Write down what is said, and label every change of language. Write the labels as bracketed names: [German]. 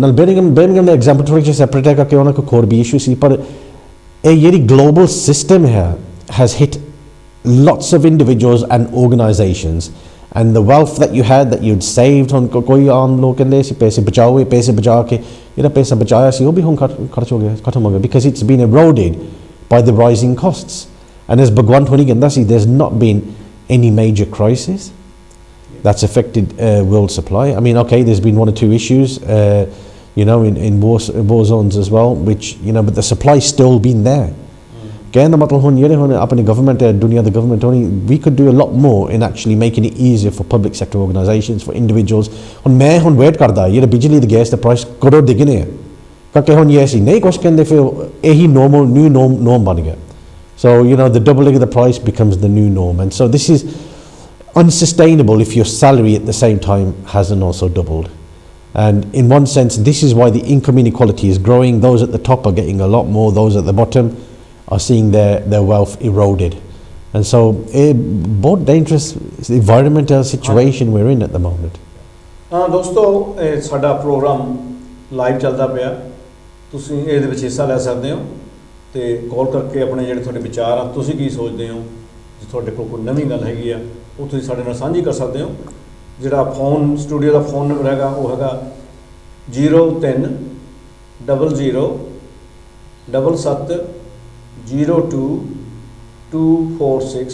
[Punjabi] ਨਾਲ ਬਰਮਿੰਘਮ ਦਾ ਐਗਜ਼ਾਮਪਲ ਥੋੜ੍ਹਾ ਜਿਹਾ ਸੈਪਰੇਟ ਹੈਗਾ ਕਿ ਉਹਨਾਂ ਕੋਲ ਹੋਰ ਵੀ ਇਸ਼ੂ ਸੀ, ਪਰ ਇਹ ਜਿਹੜੀ ਗਲੋਬਲ ਸਿਸਟਮ ਹੈ [English] has hit lots of individuals and organizations, and the wealth that you had that you'd saved, [Punjabi] ਹੁਣ ਕੋਈ ਆਮ ਲੋਕ ਕਹਿੰਦੇ ਸੀ ਪੈਸੇ ਬਚਾਓ, ਇਹ ਪੈਸੇ ਬਚਾ ਕੇ ਜਿਹੜਾ ਪੈਸਾ ਬਚਾਇਆ ਸੀ ਉਹ ਵੀ ਹੁਣ ਖਰਚ ਹੋ ਗਿਆ, ਖਤਮ ਹੋ ਗਿਆ, [English] because it's been eroded by the rising costs. And as Bhagwant Honi [Punjabi] ਕਹਿੰਦਾ ਸੀ, [English] there's not been any major crisis that's affected world supply. I mean, okay, there's been 1 or 2 issues in war zones as well, which but the supply's still been there. [Punjabi] ਕਹਿਣ ਦਾ ਮਤਲਬ ਹੁਣ ਜਿਹੜੇ ਹੁਣ ਆਪਣੀ government ਹੈ, ਦੁਨੀਆ ਦੀ government ਹੋਣੀ, [English] we could do a lot more in actually making it easier for public sector organizations, for individuals. [Punjabi] ਹੁਣ ਮੈਂ ਵੇਟ ਕਰਦਾ ਜਿਹੜੇ ਬਿਜਲੀ ਦੀ ਗੈਸ ਦੇ ਪ੍ਰਾਈਸ ਕਦੋਂ ਡਿੱਗਣੇ ਆ, ਕਿਉਂਕਿ ਹੁਣ ਇਹ ਅਸੀਂ ਨਹੀਂ ਕੁਛ ਕਹਿੰਦੇ, ਫਿਰ ਇਹੀ ਨਿਊ ਨੋਰਮ ਬਣ ਗਿਆ। [English] So the doubling of the price becomes the new norm, and so this is unsustainable if your salary at the same time hasn't also doubled. And in one sense, this is why the income inequality is growing. Those at the top are getting a lot more, those at the bottom are seeing their wealth eroded. And so a both dangerous environmental situation we're in at the moment. [Punjabi] ਦੋਸਤੋ, ਇਹ ਸਾਡਾ programme live ਚੱਲਦਾ ਪਿਆ, ਤੁਸੀਂ ਇਹਦੇ ਵਿੱਚ ਹਿੱਸਾ ਲੈ ਸਕਦੇ ਹੋ ਅਤੇ ਕਾਲ ਕਰਕੇ ਆਪਣੇ ਜਿਹੜੇ ਤੁਹਾਡੇ ਵਿਚਾਰ ਆ, ਤੁਸੀਂ ਕੀ ਸੋਚਦੇ ਹੋ, ਜੇ ਤੁਹਾਡੇ ਕੋਲ ਕੋਈ ਨਵੀਂ ਗੱਲ ਹੈਗੀ ਆ ਉਹ ਤੁਸੀਂ ਸਾਡੇ ਨਾਲ ਸਾਂਝੀ ਕਰ ਸਕਦੇ ਹੋ। ਜਿਹੜਾ ਫੋਨ ਸਟੂਡੀਓ ਦਾ ਫੋਨ ਨੰਬਰ ਹੈਗਾ ਉਹ ਹੈਗਾ 03 00 77 02 246।